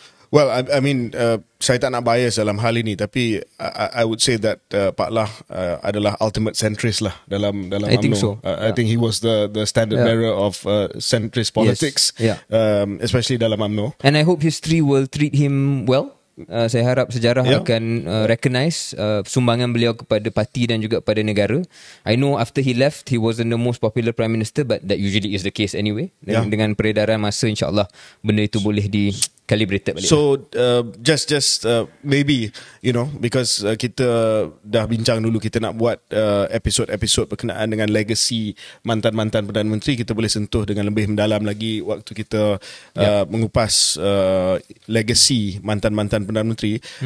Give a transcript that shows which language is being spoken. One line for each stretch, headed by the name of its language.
English: Well, I mean,
Malay: saya tak nak bias dalam hal ini, tapi
English: I would say that
Malay: Pak Lah adalah ultimate centrist lah dalam
English: I think UMNO. so. I think he was the standard bearer of centrist politics, especially
Malay: dalam
English: UMNO. And I hope history will treat him well.
Malay: Saya harap sejarah akan recognize sumbangan beliau kepada parti dan juga kepada negara.
English: I know after he left, he wasn't the most popular prime minister, but that usually is the case anyway.
Malay: Dengan peredaran masa, insyaAllah benda itu boleh calibrated balik.
English: So just maybe, you know,
Malay: because kita dah bincang dulu, kita nak buat episod-episod berkenaan dengan legacy mantan-mantan Perdana Menteri, kita boleh sentuh dengan lebih mendalam lagi waktu kita mengupas legacy mantan-mantan Perdana Menteri.